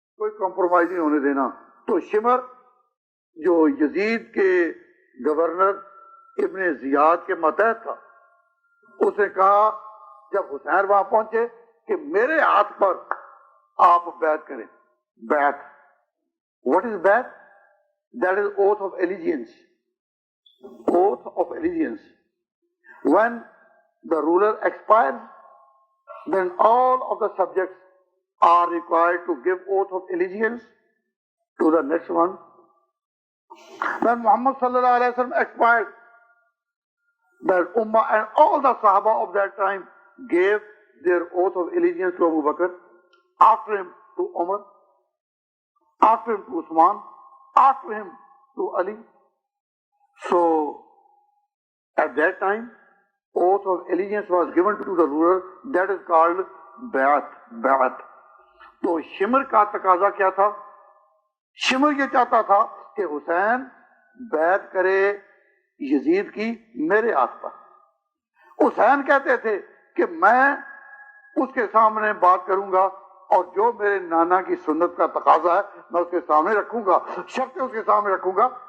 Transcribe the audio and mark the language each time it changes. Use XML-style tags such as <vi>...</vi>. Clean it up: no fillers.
<ur>کوئی کمپرومائز نہیں ہونے دینا. تو شمر جو یزید کے گورنر ابن زیاد کے ماتحت تھا، اس نے کہا جب حسین وہاں پہنچے کہ میرے ہاتھ پر آپ بیعت کریں.</ur> <en>بیعت، what is بیعت؟ That is oath of allegiance. Oath of allegiance. When the ruler expires, then all of the subjects are required to give oath of allegiance to the next one. When Muhammad sallallahu alaihi wasallam expired, that Ummah and all the Sahaba of that time gave their oath of allegiance to Abu Bakr, after him to Umar, after him to Usman, after him to Ali. So at that time, oath of allegiance was given to the ruler. That is called بیعت.</en> <ur>بیعت. تو شمر کا تقاضا کیا تھا؟ شمر یہ چاہتا تھا کہ حسین بیعت کرے یزید کی میرے ہاتھ پر. حسین کہتے تھے کہ میں اس کے سامنے بات کروں گا اور جو میرے نانا کی سنت کا تقاضا ہے میں اس کے سامنے رکھوں گا، شرط اس کے سامنے رکھوں گا.</ur>